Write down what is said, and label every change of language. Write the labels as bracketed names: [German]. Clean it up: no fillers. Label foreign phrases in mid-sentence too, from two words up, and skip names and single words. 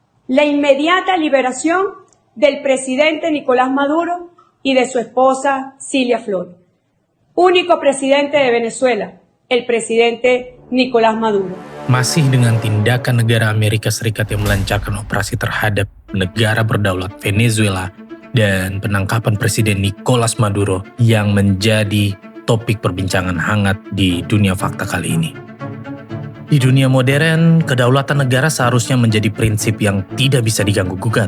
[Spanish] la inmediata liberación del presidente Nicolás Maduro y de su esposa Cilia Flores. Único presidente de Venezuela, el presidente Nicolás Maduro. [Indonesian] Masih dengan tindakan negara Amerika Serikat yang melancarkan operasi terhadap negara berdaulat Venezuela dan penangkapan Presiden Nicolás Maduro yang menjadi topik perbincangan hangat di dunia fakta kali ini. Di dunia modern, kedaulatan negara seharusnya menjadi prinsip yang tidak bisa diganggu-gugat.